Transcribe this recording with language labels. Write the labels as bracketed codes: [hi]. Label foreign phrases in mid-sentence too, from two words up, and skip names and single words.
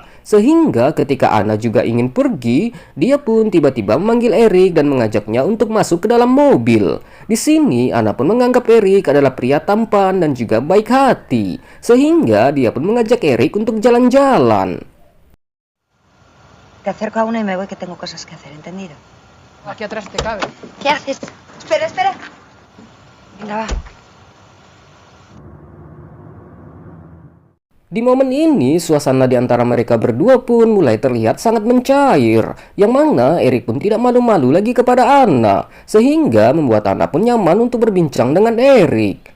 [id] Sehingga ketika Ana juga ingin pergi, dia pun tiba-tiba memanggil Erik dan mengajaknya untuk masuk ke dalam mobil. Di sini Ana pun menganggap Erik adalah pria tampan dan juga baik hati. Sehingga dia pun mengajak Erik untuk jalan-jalan. [es] Te acerco a una y me voy que tengo cosas que hacer, ¿entendido? Aquí atrás te cabe. ¿Qué haces? Espera, espera. Venga, va. [id] Di momen ini, suasana di antara mereka berdua pun mulai terlihat sangat mencair, yang mana Erik pun tidak malu-malu lagi kepada Ana, sehingga membuat Ana pun nyaman untuk berbincang dengan Erik.